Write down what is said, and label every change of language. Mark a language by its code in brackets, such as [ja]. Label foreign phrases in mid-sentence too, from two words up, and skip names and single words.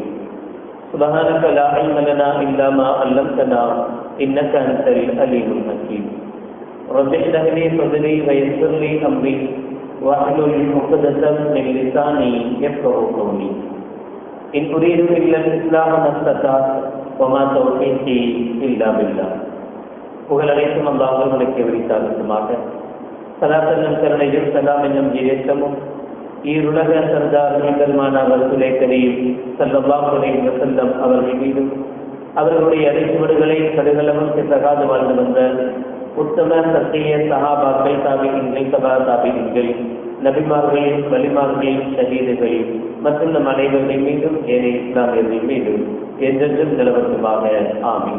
[ar] سبحانك لا علم لنا إلا ما علمتنا إنك أنت العليم الحكيم. رب اشرح لي صدري ويسر لي أمري واحلل عقدة من لساني يفقهوا قولي. إن أريد إلا الإصلاح ما استطعت وما توفيقي إلا بالله. [ta] புகழ் அனைத்தும் அல்லாஹ்வுக்கே உரித்தாகுமாக. ஸலாத்தும் கருணையும் சலாம் என்னும் ஜீரேற்றமும் ஈருலக சர்தார் பெருமானார் ரசூலே கரீம் [ar] صلى الله عليه وسلم [ta] அவர்கள் மீதும் அவர்களுடைய அடிச்சுவடுகளை கடுகளவும் தகாது வாழ்ந்து வந்த உத்தம சத்திய சஹாபாக்கள், தாபிஈன்கள், தபா தாபிஈன்கள், நபிமார்கள், வலிமார்கள், ஷஹீதுகள் மற்றும் நம் அனைவர்கள் மீதும் ஏனைய இஸ்லாமியர்கள் மீதும் என்றென்றும் நிலவரமாக ஆமீன்.